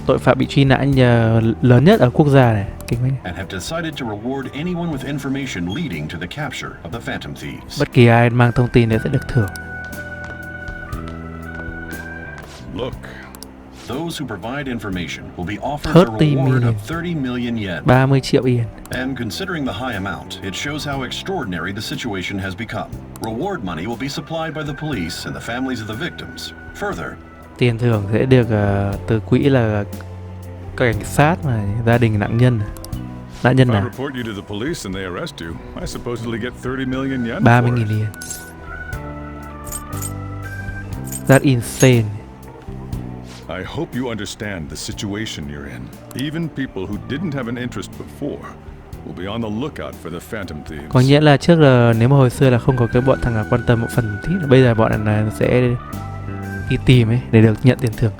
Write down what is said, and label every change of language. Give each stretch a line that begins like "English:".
Vietnamese: Tội phạm bị truy nã lớn nhất ở quốc gia này.
English: And have decided to reward anyone with information leading to the capture of the Phantom Thieves.
Vietnamese: Bất kỳ ai mang thông tin đấy sẽ được thưởng.
English: Look. Those who provide information will be offered a reward of 30 million yen.
Vietnamese: 30 triệu yên.
English: And considering the high amount, it shows how extraordinary the situation has become. Reward money will be supplied by the police and the families of the victims. Further,
Vietnamese: tiền thưởng sẽ được từ quỹ là cảnh sát và gia đình nạn nhân. Nạn nhân nào? 30.000 yên.
English: That's insane. I hope you understand the situation you're in. Even people who didn't have an interest before will be on the lookout for the Phantom Thieves.
Vietnamese: Có nghĩa là trước là nếu mà hồi xưa là không có cái bọn thằng nào quan tâm một phần tí, bây giờ bọn này sẽ đi tìm ấy để được nhận tiền thưởng.